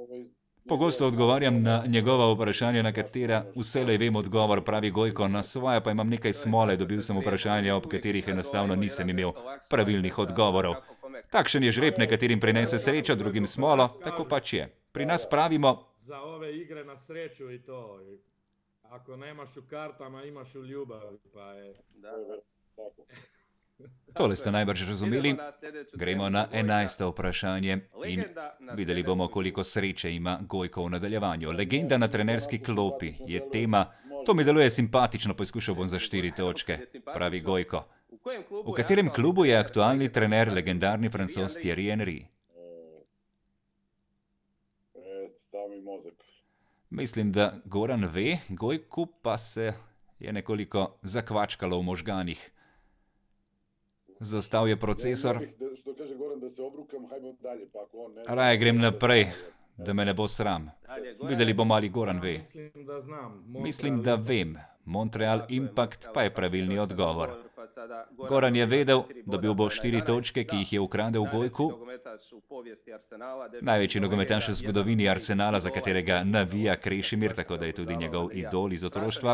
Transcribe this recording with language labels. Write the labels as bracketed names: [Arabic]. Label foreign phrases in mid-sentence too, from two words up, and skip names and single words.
[Slovenian] Pogosto odgovarjam na njegova vprašanja, na katera vselej vem odgovor, pravi Gojko, na svoje pa imam nekaj smole, dobil sem vprašanja, ob katerih enostavno nisem imel pravilnih odgovorov. Takšen je žreb, nekaterim prinese srečo, drugim smolo, tako pač je. Pri nas pravimo... [Croatian] Za ove igre na sreću i to. Ako nemaš u kartama, imaš u ljubavi, pa je... [Slovenian] Tole ste najbrž razumeli. Gremo na 11. vprašanje in videli bomo, koliko sreče ima Gojko v nadaljevanju. Legenda na trenerski klopi je tema. To mi deluje simpatično, poskušal bom za 4 točke, pravi Gojko. V katerem klubu je aktualni trener legendarni Francoz Thierry Henry? [Croatian] Stav mi mozak. [Slovenian] Mislim, da Goran ve, Gojku pa se je nekoliko zakvačkalo v možganih. Zastal je procesor. [Croatian] Što kaže Goran, da se obrukam, hajmo dalje, pa ako on ne... [Slovenian] Raje grem naprej, da me ne bo sram. Videli bomo, ali Goran ve. [Croatian] Mislim da znam. [Slovenian] Mislim, da vem. Montreal Impact pa je pravilni odgovor. Goran je vedel, dobil bo 4 točke, ki jih je ukradel Gojku. Največji nogometaš v zgodovini Arsenala, za katerega navija Krešimir, tako da je tudi njegov idol iz otroštva.